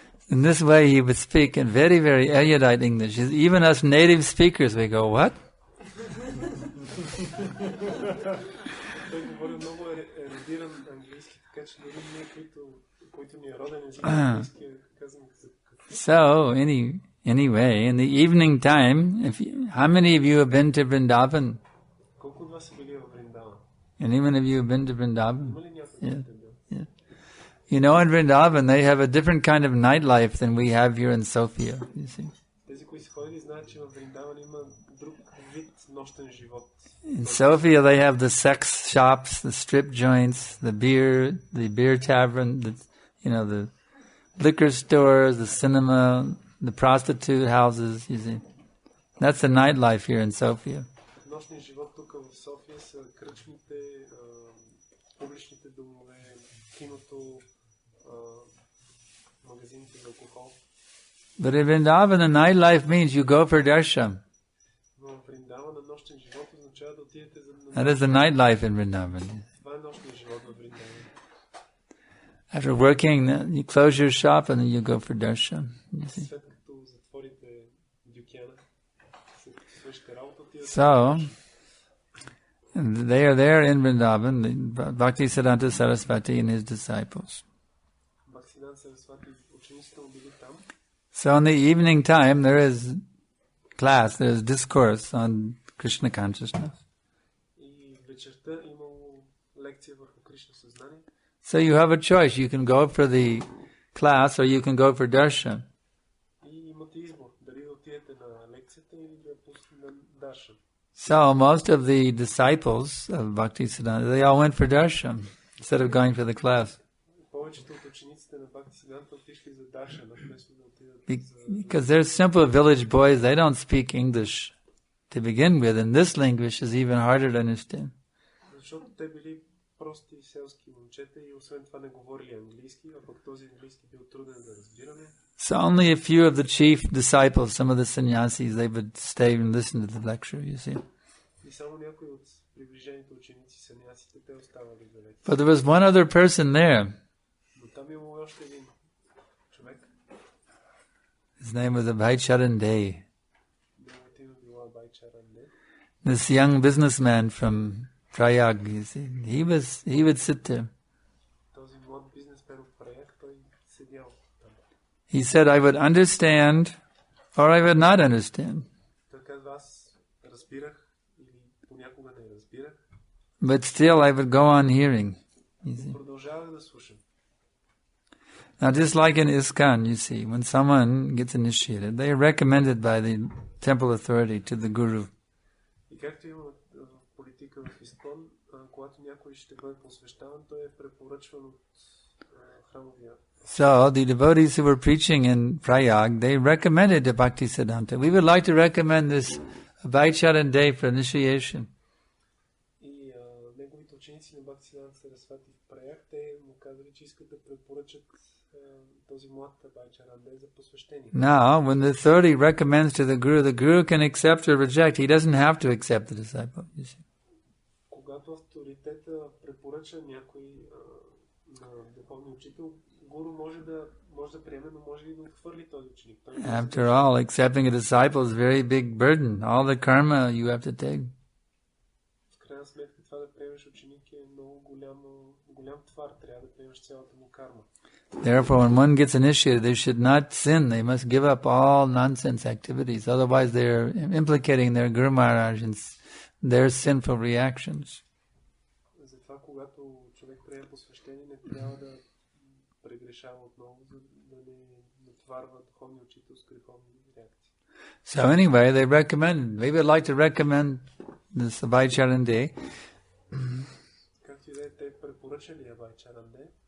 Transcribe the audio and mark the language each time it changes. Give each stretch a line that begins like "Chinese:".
English: In this way he would speak in very, very erudite English. Even us native speakers, we go, what?
Bulgarian: Той говори много ерудиран английски, така че дори ние, които ни е роден език английски, казваме
English: So, anyway, in the evening time, how many of you have been to Vrindavan?
Bulgarian: колко от вас са били в Вриндаван?
English: Anyone of you have been to Vrindavan?
Bulgarian: Има ли някой, който е бил?
English: You know, in Vrindavan, they have a different kind of nightlife than we have here in Sofia, you see.
Bulgarian: Тези, които са ходили, знаят, че в Вриндаван има друг вид нощен живот.
English: In Sofia, they have the sex shops, the strip joints, the beer tavern, the liquor stores, the cinema, the prostitute houses, you see. That's the nightlife here in Sofia.
Bulgarian: Нощният живот тук в София са кръчмите, публичните домове, киното, магазините за алкохол.
English: But in Vrindavan, the nightlife means you go for darshan.
Bulgarian: Но в Вриндаван на нощен живот означава да отидете за...
English: That is the nightlife in Vrindavan.
Bulgarian: Това е нощният живот в Вриндаван.
English: After working, you close your shop and then you go for darshan. You see.
Bulgarian: След като затворите дюкяна, след като свършите работа, отидете...
English: So, they are there in Vrindavan, Bhaktisiddhanta Saraswati and his disciples.
Bulgarian: Бхактисиданта Сарасвати, учениците му били там.
English: So in the evening time, there is class, there is discourse on Krishna consciousness.
Bulgarian: И вечерта имало лекция върху Кришна съзнание.
English: So you have a choice. You can go for the class or you can go for darshan.
Bulgarian: И имате избор, дали да отидете на лекцията или да пуснете на даршан.
English: So most of the disciples of Bhaktisiddhanta, they all went for darshan instead of going for the class.
Bulgarian: Повечето от учениците на Бхактисиданта отишли за даршан, вместо да отидат
English: Because they're simple village boys, they don't speak English to begin with, and this language is even harder to understand.
Bulgarian: Защото те били прости селски момчета и освен това не говорили английски, а пък този английски бил труден за разбиране.
English: So only a few of the chief disciples, some of the sannyasis, they would stay and listen to the lecture, you see.
Bulgarian: И само някои от приближените ученици санясите, те оставали за лекция.
English: But there was one other person there.
Bulgarian: Но Но там има още един човек.
English: His name was Abhaicharan Dey.
Bulgarian: Неговото име било Абхайчаран Dey.
English: This young businessman from Prayag, you see, he would sit there.
Bulgarian: Този млад бизнесмен от Праяг, той седял там.
English: He said, I would understand or I would not understand.
Bulgarian: Той казва, аз разбирах или понякога не разбирах.
English: But still I would go on hearing. You see.
Bulgarian: Продължавах да слушам.
English: Now just like in ISKCON, you see, when someone gets initiated, they are recommended by the temple authority to the guru.
Bulgarian: И както има в политика в Искон, когато някой ще бъде посвещаван, той е препоръчван от храмовия.
English: So the devotees who were preaching in Prayag, they recommended to Bhaktisiddhanta, we would like to recommend this Abhaicharan Day for initiation.
Bulgarian: И неговите ученици на Бхактисиданта Сарасвати в Праяг, те му казали, че искат да препоръчат този млад Абхайчаран Dey за посвещение.
English: Now, when the authority recommends to the guru can accept or reject. He doesn't have to accept the disciple. You see.
Bulgarian: Когато авторитета препоръча някой на духовния учител, гуру може да приеме, но може и да отхвърли този ученик.
English: After all, accepting a disciple is a very big burden. All the karma you have to take.
Bulgarian: В крайна сметка това да приемеш ученик е много голям твар. Трябва да приемеш цялата му карма.
English: Therefore, when one gets initiated, they should not sin. They must give up all nonsense activities. Otherwise, they are implicating their Guru Maharaj in their sinful reactions.
Bulgarian: Затова, когато човек приема посвещение, не трябва да прегрешава отново, за да не натварва духовния учител с греховни реакции.
English: So anyway, they recommended. We would like to recommend this Abhaicharan Day.
Bulgarian: Както и да е, те препоръчали Абхайчаран Dey.